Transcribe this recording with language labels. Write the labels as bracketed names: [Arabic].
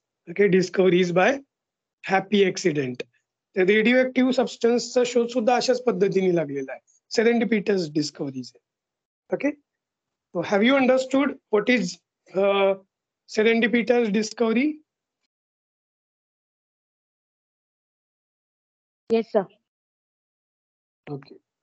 [English] Okay, discoveries by happy accident. [Marathi] Radio active सबस्टन्सचा शोध सुद्धा अशाच पद्धतीने लागलेला आहे. [English] Serendipitous discoveries. Okay, so have you understood what is serendipitous discovery? Yes, sir. Okay.